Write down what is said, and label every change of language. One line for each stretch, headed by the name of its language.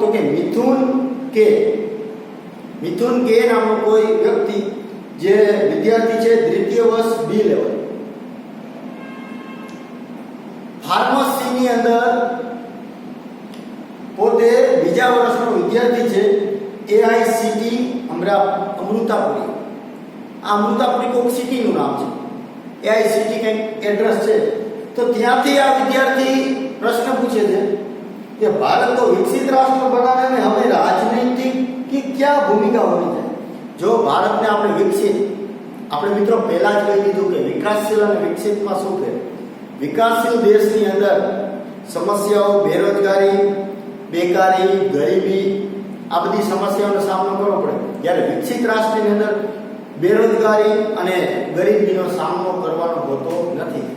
Gujarati: તો કે મિથુન કે નામનો કોઈ વ્યક્તિ જે વિદ્યાર્થી છે દ્વિતીય વર્ષ બી લેવલ, ફાર્મસીની અંદર પોતે બીજા વર્ષનો વિદ્યાર્થી છે. એઆઈસીટી અમૃતાપુરી. આ અમૃતાપુરી કોઈક સિટીનું નામ છે, એઆઈસીટી કંઈક એડ્રેસ છે.
Hindi: તો ત્યાંથી આ વિદ્યાર્થી પ્રશ્ન પૂછે છે કે ભારત को विकसित राष्ट्र बनाने में हमें राजनीति की क्या भूमिका होनी चाहिए.
Gujarati: જો ભારતને આપણે વિકસિત, આપણે મિત્રો પહેલા જ કહી દીધું કે વિકાસશીલ અને વિકસિતમાં શું છે. વિકાસશીલ દેશની અંદર સમસ્યાઓ બેરોજગારી, બેકારી, ગરીબી આ બધી સમસ્યાઓનો સામનો કરવો પડે. જ્યારે વિકસિત રાષ્ટ્રની અંદર બેરોજગારી અને ગરીબીનો સામનો કરવાનો હોતો નથી.